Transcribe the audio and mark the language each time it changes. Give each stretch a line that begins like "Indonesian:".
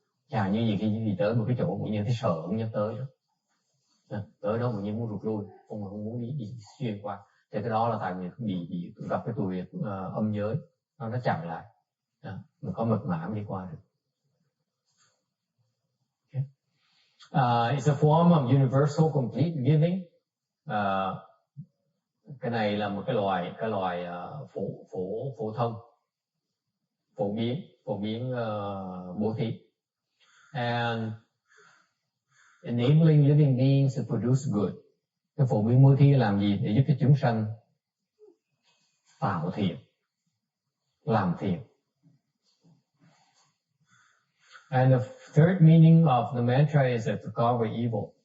Vietnamese: Chẳng như gì khi tới một cái chỗ cũng như thấy sợ cũng nhớ tới đó. Tới đó cũng như muốn rụt lui, không muốn đi xuyên qua. Thì cái đó là tại vì bị gặp cái tuổi âm giới, nó chặn lại. Mình có mật mã mới đi qua được.
English: Okay. It's a form of universal complete giving.
Vietnamese: Cái này là một cái loại phổ thông, phổ biến bố thí.
English: And enabling living beings to produce good.
Vietnamese: Cái phổ biến bố thí làm gì? Để giúp cho chúng sanh tạo thiện, làm thiện.
English: And the third meaning of the mantra is to cover evil.